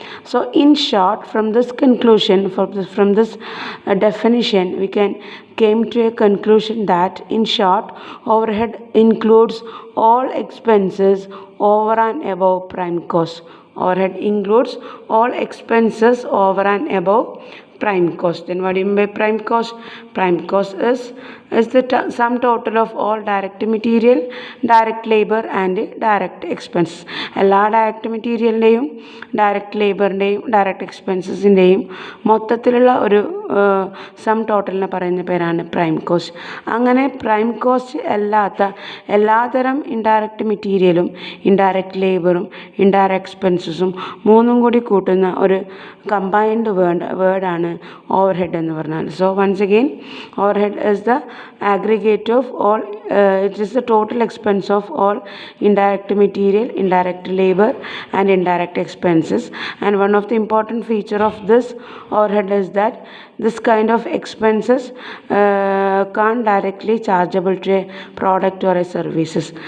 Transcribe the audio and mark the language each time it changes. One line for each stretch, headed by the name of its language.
English: So in short, from this conclusion, from this definition, we came to a conclusion that in short, overhead includes all expenses over and above prime cost. Overhead includes all expenses over and above prime cost. Then what do you mean by prime cost? Prime cost is is the sum total of all direct material, direct labor and direct expenses.
Malayalam: എല്ലാ direct മെറ്റീരിയലിൻ്റെയും direct ലേബറിൻ്റെയും direct എക്സ്പെൻസസിൻ്റെയും മൊത്തത്തിലുള്ള ഒരു some ടോട്ടലിനെ പറയുന്ന പേരാണ് prime cost. അങ്ങനെ prime cost അല്ലാത്ത എല്ലാതരം indirect മെറ്റീരിയലും indirect ലേബറും indirect എക്സ്പെൻസസും മൂന്നും കൂടി കൂട്ടുന്ന ഒരു കമ്പൈൻഡ് വേർഡാണ് ഓവർ ഹെഡ് എന്ന് പറഞ്ഞാൽ.
English: So once again overhead is the aggregate of all it is the total expense of all indirect material, indirect labor and indirect expenses. And one of the important feature of this overhead is that this kind of expenses can't directly chargeable to a product or a services.